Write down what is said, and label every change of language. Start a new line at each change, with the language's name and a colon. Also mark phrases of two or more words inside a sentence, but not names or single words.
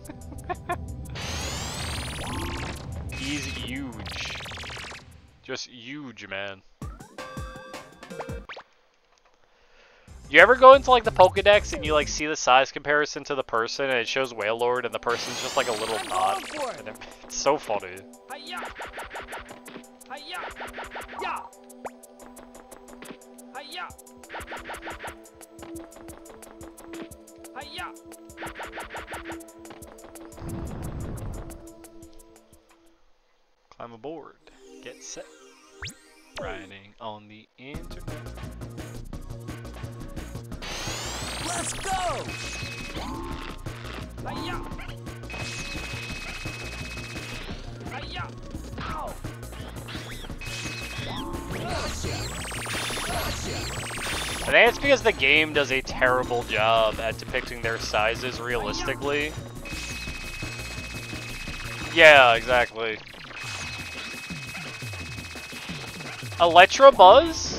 English: He's huge. Just huge, man. You ever go into like the Pokedex and you like see the size comparison to the person and it shows Wailord and the person's just like a little dot? And it's so funny. Hi-ya! Hi-ya! Ya! Hi-ya! Hi-ya! Climb aboard. Get set. Riding on the internet. Let's go! Hi-ya! Hi-ya! Ow! I think it's because the game does a terrible job at depicting their sizes realistically. Yeah, exactly. Electabuzz?